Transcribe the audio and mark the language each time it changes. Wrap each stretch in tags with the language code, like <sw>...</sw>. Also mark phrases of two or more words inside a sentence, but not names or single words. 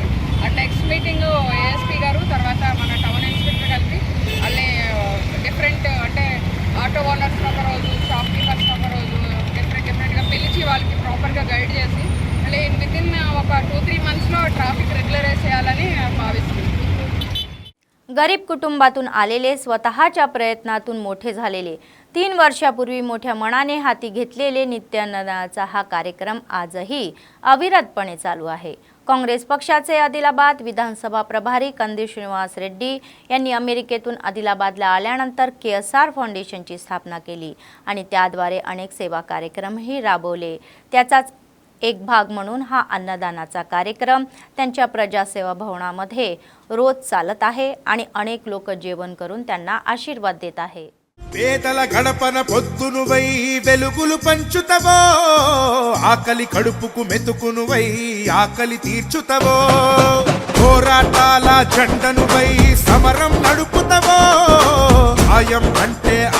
<en>and next meeting</en> <te>ఏఎస్పీ గారు తర్వాత మన</te> <en>town inspector</en> <te>కలిపి అన్నీ డిఫరెంట్ అంటే</te> <en>auto owners</en> <te>ఒక రోజు,</te> <en>shop keepers</en> <te>ఒక రోజు డిఫరెంట్గా పిలిచి వాళ్ళకి ప్రాపర్గా గైడ్ చేసి మళ్ళీ వితిన్ ఒక 2-3 మంత్స్లో</te> <en>traffic regularize</en> <te>చేయాలని భావిస్తున్నాను.</te> <mr>गरीब कुटुंबातून आलेले स्वतःच्या प्रयत्नातून मोठे झालेले 3 वर्षापूर्वी मोठ्या मनाने हाती घेतलेले नित्यानंदाचा हा कार्यक्रम आजही अविरतपणे चालू आहे. काँग्रेस पक्षाचे आदिलाबाद विधानसभा प्रभारी कंदी श्रीनिवास रेड्डी यांनी अमेरिकेतून आदिलाबादला आल्यानंतर केएसआर फाउंडेशनची स्थापना केली आणि त्याद्वारे अनेक सेवा कार्यक्रमही राबवले. त्याचाच एक भाग म्हणून हा अन्नदानाचा कार्यक्रम त्यांच्या प्रजासेवा भवनामध्ये रोज चालत आहे आणि अनेक लोक जेवण करून त्यांना आशीर्वाद देत आहे.</mr> <te>పేదల గడపన పొద్దునువై వెలుగులు పంచుతవో, ఆకలి కడుపుకు మెతుకునువై ఆకలి తీర్చుతవో, పోరాటాల జెండనువై సమరం నడుపుతవో, ఆయం అంటే ఆ</te>